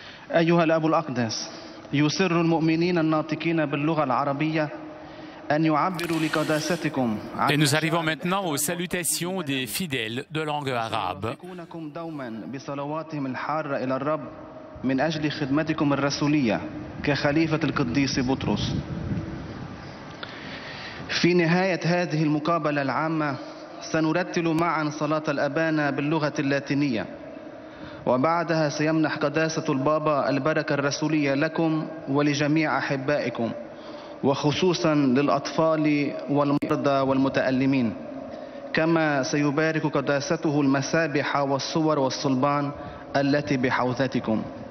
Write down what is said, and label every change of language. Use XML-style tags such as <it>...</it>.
<ar>أيها الأب الأقدس، يسر المؤمنين الناطقين باللغة العربية أن يعبروا لقداستكم</ar> <fr>Et nous arrivons maintenant aux salutations des fidèles de langue arabe.</fr> <ar>يكونكم دوما بصلواتهم الحارة إلى الرب من أجل خدمتكم الرسولية كخليفة القديس بطرس. في نهاية هذه المقابلة العامة سنرتل معا صلاة الأبانا باللغة اللاتينية، وبعدها سيمنح قداسة البابا البركة الرسولية لكم ولجميع أحبائكم، وخصوصا للأطفال والمرضى والمتألمين، كما سيبارك قداسته المسابح والصور والصلبان التي بحوزتكم.</ar>